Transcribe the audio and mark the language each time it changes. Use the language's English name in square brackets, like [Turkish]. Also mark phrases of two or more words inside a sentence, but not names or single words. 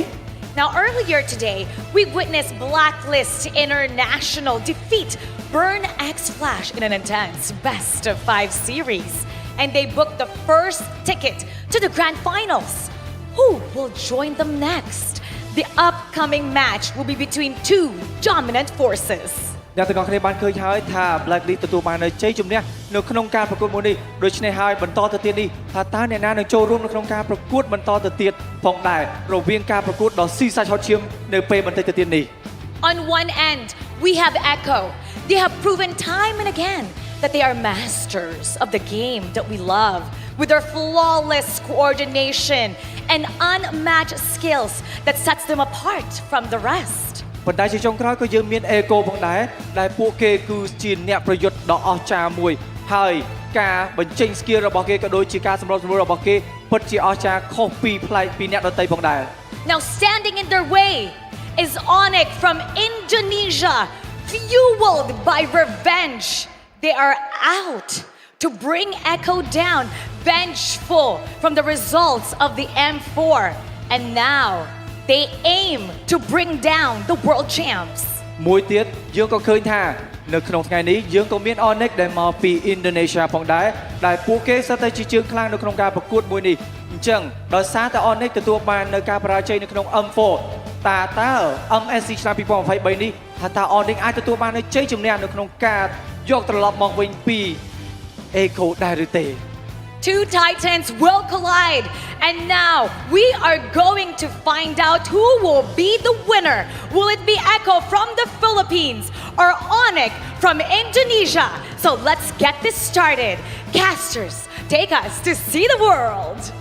[English] Now, earlier today, we witnessed Blacklist International defeat Burn X Flash in an intense best-of-5 series. And they booked the first ticket to the grand finals. Who will join them next? The upcoming match will be between two dominant forces. [Khmer] អ្នកទាំងអស់គ្នាបានឃើញហើយថា Blacklist ទទួលបាននូវជ័យជំនះនៅក្នុងការប្រកួតមួយនេះដូច្នេះហើយបន្តទៅទៀតនេះថាតើអ្នកណានឹងចូលរួមនៅក្នុងការប្រកួតបន្តទៅទៀតផងដែររវាងការប្រកួតដ៏ស៊ីសាច់ហត់ឈាមនៅពេលបន្តិចទៅទៀតនេះ [English] On one end, we have Echo. They have proven time and again that they are masters of the game that we love with their flawless coordination and unmatched skills that sets them apart from the rest. [Khmer] ប៉ុន្តែជាចុងក្រោយក៏យើងមាន Echo ផងដែរដែលពួកគេគឺជាអ្នកប្រយុទ្ធដ៏អស្ចារ្យមួយហើយការបញ្ចេញ skill របស់គេក៏ដូចជាការសម្របសម្រួលរបស់គេពិតជាអស្ចារ្យខុសពីប្លែកពីអ្នកដទៃផងដែរ [English] Now standing in their way is ONIC from Indonesia. Fueled by revenge, they are out to bring Echo down, vengeful from the results of the M4. And now, they aim to bring down the world champs. [Khmer] មួយទៀតយើងក៏ឃើញថានៅក្នុងថ្ងៃនេះយើងក៏មាន ONIC ដែលមកពី Indonesia ផងដែរដែលពួកគេសិតតែជាជើងខ្លាំងនៅក្នុងការប្រកួតមួយនេះអញ្ចឹងដោយសារតែ ONIC ទទួលបាននៅការបរាជ័យនៅក្នុង M4 តើ MSC ឆ្នាំ2023នេះថាតើ ONIC អាចទទួលបាននូវជ័យជំនះនៅក្នុងការយកត្រឡប់មកវិញពី Echo ដែរឬទេ [English] Two titans will collide, and now we are going to find out who will be the winner. Will it be Echo from the Philippines or ONIC from Indonesia? So let's get this started. Casters, take us to see the world.